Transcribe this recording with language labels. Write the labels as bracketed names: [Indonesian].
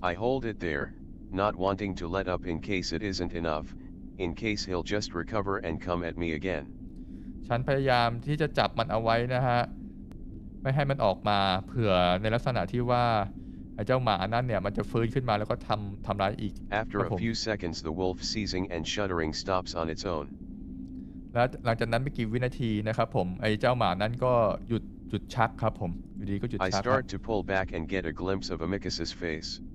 [English] I hold it there, not wanting to let up in case it isn't enough, in case he'll just recover and come at me again. [Thai] ฉันพยายามที่จะจับมันเอาไว้นะฮะไม่ให้มันออกมาเผื่อในลักษณะที่ว่าไอ้เจ้าหมานั่นเนี่ยมันจะฟื้นขึ้นมาแล้วก็ทำร้ายอีก [English] After a few seconds the wolf seizing and shuddering stops on its own. [Thai] แล้วหลังจากนั้นไม่กี่วินาทีนะครับผมไอ้เจ้าหมานั้นก็หยุดชักครับผมอยู่ดีก็หยุด [English] I [Thai] ชัก [English] start to pull back and get a glimpse of Amicus's face.